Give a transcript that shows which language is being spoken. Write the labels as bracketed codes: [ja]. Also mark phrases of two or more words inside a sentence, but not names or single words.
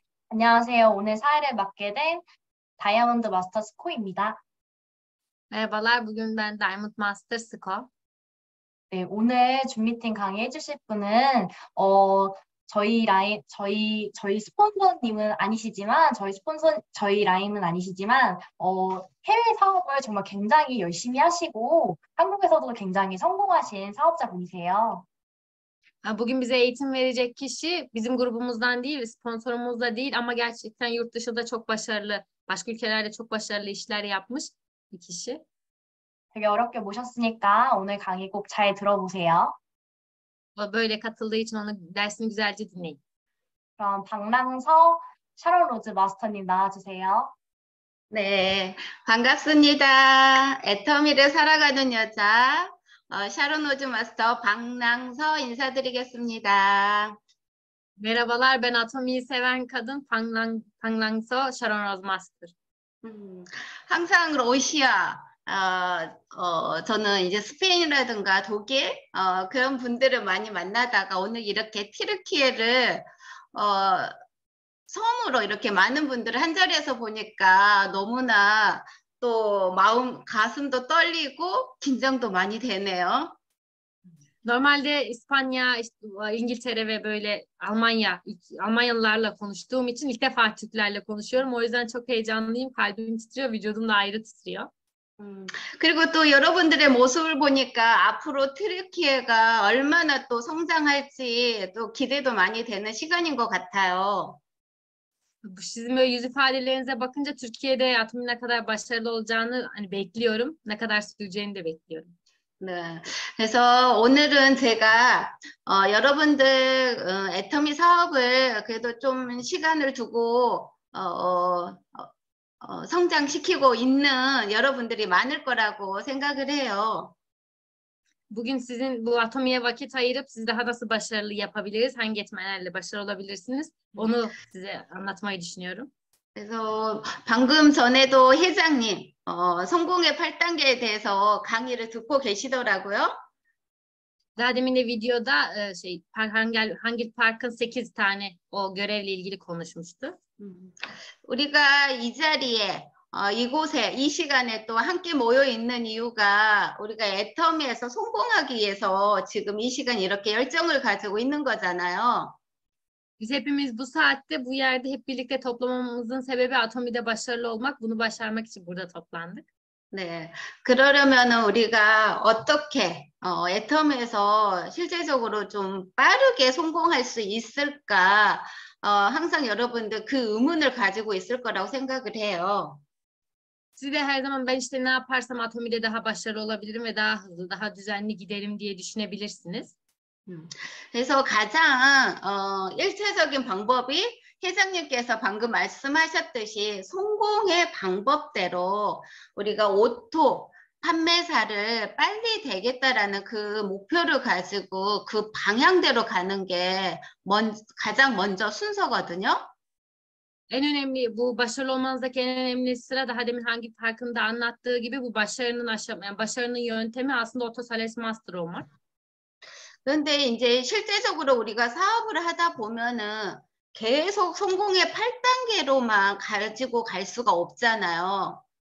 [ko] 안녕하세요. 오늘 사회를 맡게 된 다이아몬드 마스터스 코입니다. [tr] Merhabalar, bugün ben Diamond Master Sco. [ko] 네, 오늘 줌 미팅 강의해 주실 분은 저희 스폰서님은 아니시지만 저희 라인은 아니시지만 해외 사업을 정말 굉장히 열심히 하시고 한국에서도 굉장히 성공하신 사업자분이세요. [tr] Bugün bize eğitim verecek kişi bizim grubumuzdan değil, sponsorumuz da değil ama gerçekten yurt dışında çok başarılı, başka ülkelerde çok başarılı işler yapmış bir kişi. [ko] 되게 어렵게 모셨으니까 오늘 강의 꼭 잘 들어보세요. [tr] O böyle katıldığı için onu dersini güzelce dinleyin. [ko] 그럼 박랑서 샤론 로즈 마스터님 나와주세요. 네, 반갑습니다. 애터미를 살아가는 여자, 샤론 오즈 마스터 박랑서 인사드리겠습니다. [tr] Merhabalar, ben Atomi'yi seven kadın Panglangso Sharon Rose Master. [ko] 항상 러시아, 저는 이제 스페인이라든가 독일, 그런 분들을 많이 만나다가 오늘 이렇게 티르키예를, 처음으로 이렇게 많은 분들을 한 자리에서 보니까 너무나 또 가슴도 떨리고 긴장도 많이 되네요. [tr] Normalde İspanya, İngiltere ve böyle Almanyalılarla konuştuğum için ilk defa Türklerle konuşuyorum. O yüzden çok heyecanlıyım. Kalbim titriyor, vücudum da ayrı titriyor. [ko] 그리고 또 여러분들의 모습을 보니까 앞으로 트르키예가 얼마나 또 성장할지 또 기대도 많이 되는 시간인 것 같아요. [tr] Sizin böyle yüz ifadelerinize bakınca Türkiye'de Atom'un ne kadar başarılı olacağını bekliyorum. Ne kadar süreceğini de bekliyorum. [ko] 네, 그래서 오늘은 제가 여러분들 애터미 사업을 그래도 좀 시간을 두고 성장시키고 있는 여러분들이 많을 거라고 생각을 해요. [tr] Bugün sizin bu Atomi'ye vakit ayırıp siz daha nasıl başarılı yapabiliriz, hangi etmenlerle başarılı olabilirsiniz, onu size anlatmayı düşünüyorum. [ko] 그래서 방금 전에도 회장님 성공의 8단계에 대해서 강의를 듣고 계시더라고요. [tr] Daha demin de videoda hangi parkın 8 tane o görevle ilgili konuşmuştu. [ko] 우리가 이 자리에 이곳에 이 시간에 또 함께 모여 있는 이유가 우리가 애터미에서 성공하기 위해서 지금 이 시간 이렇게 열정을 가지고 있는 거잖아요. [tr] Biz hepimiz bu saatte bu yerde hep birlikte toplamamızın sebebi Atomi'de başarılı olmak. Bunu başarmak için burada toplandık. [ko] 네, 그러려면은 우리가 어떻게 애터미에서 실제적으로 좀 빠르게 성공할 수 있을까? 항상 여러분들 그 의문을 가지고 있을 거라고 생각을 해요. [tr] Siz de her zaman ben işte ne yaparsam Atomi'de daha başarılı olabilirim ve daha hızlı, daha düzenli giderim diye düşünebilirsiniz. [ko] 그래서 가장 1차적인 방법이 회장님께서 방금 말씀하셨듯이 성공의 방법대로 우리가 오토 판매사를 빨리 되겠다라는 그 목표를 가지고 그 방향대로 가는 게 가장 먼저 순서거든요. [tr] En önemli bu başarılı olmanızdaki en önemli sıra daha demin hangi farkında anlattığı gibi bu başarının yöntemi aslında Otosales Master olmak. [ko] 그런데 이제 실제적으로 우리가 사업을 하다 보면은 계속 성공의 8단계로만 가지고 갈 수가 없잖아요.